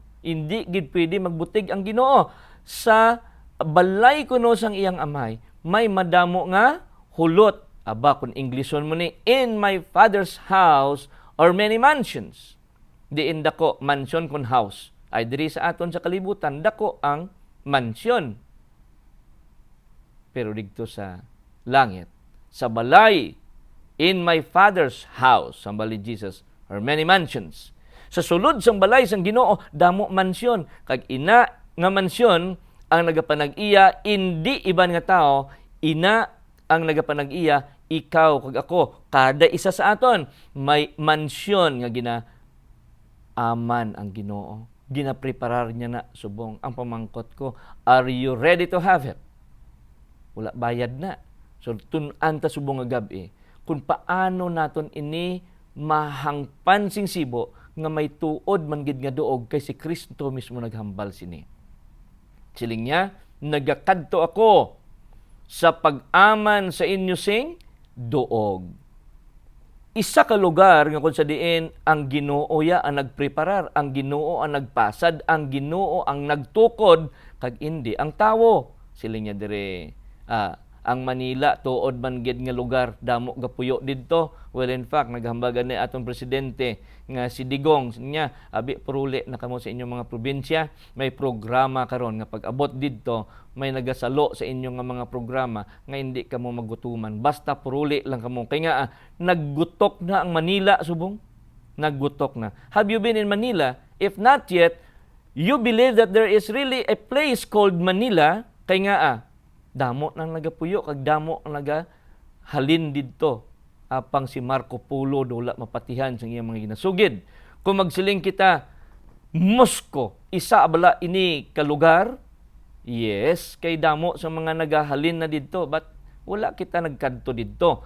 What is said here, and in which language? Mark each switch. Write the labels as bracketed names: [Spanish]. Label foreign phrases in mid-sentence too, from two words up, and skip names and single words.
[Hiligaynon] Hindi gid pwede magbutig ang Ginoo sa balay kuno sang iyang amay. May madamo nga hulot. Aba, kung Englishon mo ni, [English] in my Father's house are many mansions. [Hiligaynon] Diin dako, mansion kun house. Ay diri sa aton sa kalibutan, dako ang mansion. Pero dito sa langit, sa balay, [English] in my Father's house, [Hiligaynon] ang balay Jesus, [English] are many mansions. [Hiligaynon] Sa sulod sang balay sang Ginoo, damo mansyon. Kag ina nga mansyon, ang nagapanag-iya, hindi iban nga tao, ina ang nagapanag-iya, ikaw kag ako, kada isa sa aton, may mansyon nga aman ang Ginoo. Ginapreparar niya na subong. Ang pamangkot ko, [English] are you ready to have it? [Hiligaynon] Wala bayad na. So, tun-an ta subong nga gabi, kung paano naton ini mahangpan sing sibo, nga may tuod man gid nga duog, kay si Kristo mismo naghambal sini. Siling niya, nagakadto ako sa pag-aman sa inyo sing duog. Isa ka lugar nga kung sa diin ang Ginoo ya ang nagpreparar, ang Ginoo ang nagpasad, ang Ginoo ang nagtukod, kag hindi ang tawo. Siling niya dire, ang Manila tuod man gid nga lugar, damo gapuyo didto. [English] Well, in fact, [Hiligaynon] naghambagan ni atong presidente nga si Digong niya, abi puruli na kamo sa inyong mga probinsya, may programa karon nga pag-abot didto, may nagasalo sa inyong nga mga programa nga hindi kamo magutuman. Basta puruli lang kamo. Kay nga naggutok na ang Manila subong. Naggutok na. [English] Have you been in Manila? If not yet, you believe that there is really a place called Manila. [Hiligaynon] Kay nga damo nang nagapuyo kag damo ang nagahalin didto. Apang si Marco Polo wala mapatihan sa iyang mga ginasugid. Kung magsiling kita, Moscow, isa abala ini kalugar? Yes, kay damo sa mga nagahalin na didto, but wala kita nagkadto didto.